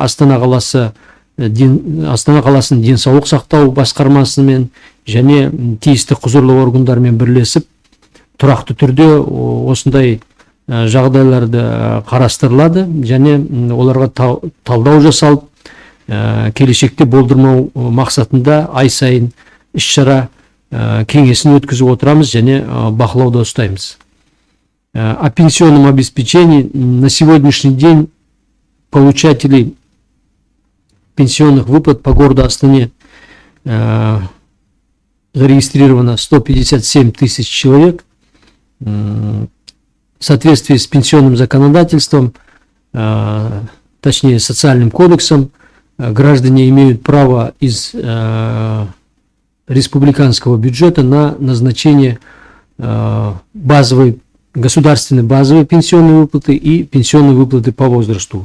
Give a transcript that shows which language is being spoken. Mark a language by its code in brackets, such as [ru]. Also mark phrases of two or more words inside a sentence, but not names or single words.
[kk] Астана қаласының денсаулық сақтау басқармасымен және тиісті құзырлы органдармен бірлесіп тұрақты түрде осындай жағдайларды қарастырылады, және оларға талдау жасалып, келешекте болдырмау мақсатында ай сайын іс-шара кеңесін өткізіп отырамыз және бақылауда ұстаймыз. [ru] О пенсионном обеспечении. На сегодняшний день получателей пенсионных выплат по городу Астане зарегистрировано 157 тысяч человек. В соответствии с пенсионным законодательством, точнее социальным кодексом, граждане имеют право из республиканского бюджета на назначение государственной базовой пенсионной выплаты и пенсионной выплаты по возрасту.